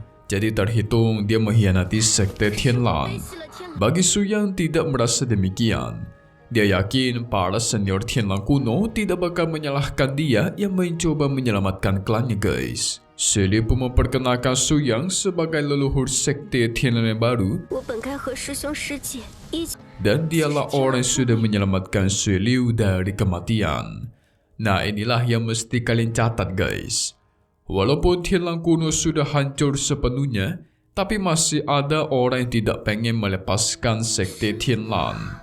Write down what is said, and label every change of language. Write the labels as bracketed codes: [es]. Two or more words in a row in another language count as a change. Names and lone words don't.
[id] Jadi terhitung dia mengkhianati sekte Tianlan. Bagi Su Yang tidak merasa demikian. Dia yakin para senior Tianlan kuno tidak bakal menyalahkan dia yang mencoba menyelamatkan klannya guys. Xue Liu pun memperkenalkan Su Yang sebagai leluhur sekte Tianlan yang baru, [zh] 我本该和师兄师姐一起。 [id] dan dialah orang yang sudah menyelamatkan Xue Liu dari kematian. Nah, inilah yang mesti kalian catat guys. Walaupun Tianlan kuno sudah hancur sepenuhnya, tapi masih ada orang yang tidak pengen melepaskan sekte Tianlan.